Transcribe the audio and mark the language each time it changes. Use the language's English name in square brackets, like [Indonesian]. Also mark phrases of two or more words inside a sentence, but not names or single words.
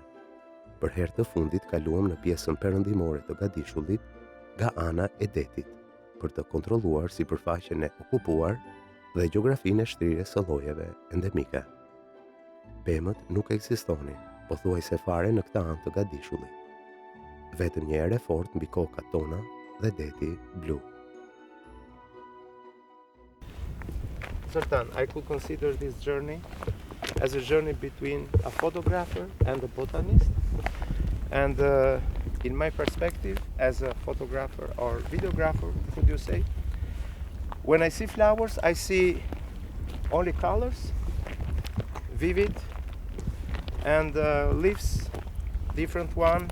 [Albanian] Për herë të fundit kaluam në pjesën perëndimore të gadishullit nga ana e detit, për të kontrolluar sipërfaqen e okupuar dhe gjeografinë e shtrirjes së llojeve endemike. Pemët nuk ekzistonin, pothuajse fare në këtë anë të gadishullit. Vetëm një erë fort mbi kokat tona dhe deti blu. Zoltán, [English] I could consider this journey as a journey between a photographer and a botanist, and in my perspective as a photographer or videographer, could you say, when I see flowers I see only colors, vivid, and leaves, different one.